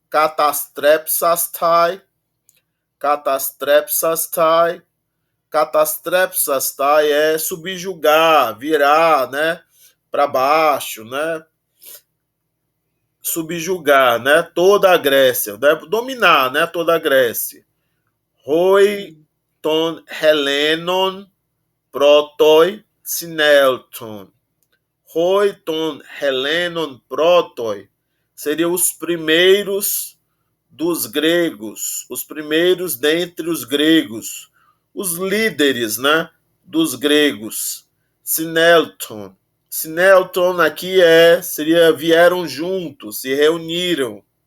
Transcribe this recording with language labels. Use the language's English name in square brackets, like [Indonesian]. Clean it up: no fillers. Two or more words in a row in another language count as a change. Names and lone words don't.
[Portuguese] catastrepsastai, catastrepsastai é subjugar, virar, né, para baixo, né, subjugar, né, toda a Grécia, né, dominar, né, toda a Grécia. [Greek] Οἱ τῶν Ἑλλήνων πρῶτοι συνῆλθον. Οἱ τῶν Ἑλλήνων πρῶτοι [Portuguese] seriam os primeiros dos gregos, os primeiros dentre os gregos, os líderes, né, dos gregos. Sinelton. Sinelton aqui seria vieram juntos, se reuniram.